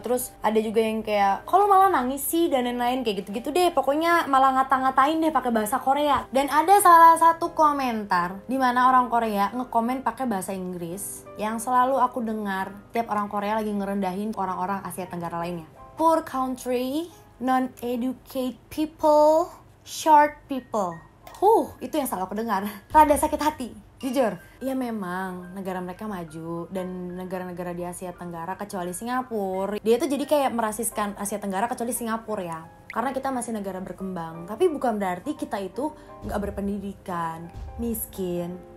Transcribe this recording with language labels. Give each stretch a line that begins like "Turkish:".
Indonesian: Terus ada juga yang kayak kalau malah nangis sih dan lain-lain kayak gitu-gitu deh. Pokoknya malah ngata-ngatain deh pakai bahasa Korea. Dan ada salah satu komentar di mana orang Korea ngekomen pakai bahasa Inggris yang selalu aku dengar tiap orang Korea lagi ngerendahin orang-orang Asia Tenggara lainnya.
English: Poor country, non-educated people, short people.
Indonesian: Itu yang selalu aku dengar. Rada sakit hati, jujur. Ya memang negara mereka maju, dan negara-negara di Asia Tenggara kecuali Singapura, dia tuh jadi kayak merasiskan Asia Tenggara kecuali Singapura ya. Karena kita masih negara berkembang. Tapi bukan berarti kita itu gak berpendidikan, miskin.